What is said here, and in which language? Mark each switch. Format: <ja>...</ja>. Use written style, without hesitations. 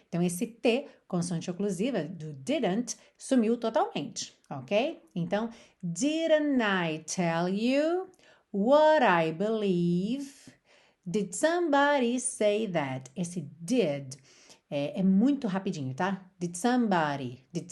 <pt>Então, esse T, consoante oclusiva do didn't, sumiu totalmente. Ok?</pt> <en>Então, didn't I tell you what I believe? Did somebody say that?</en> <pt>Esse did é muito rapidinho, tá?</pt> <en>Did somebody.</en>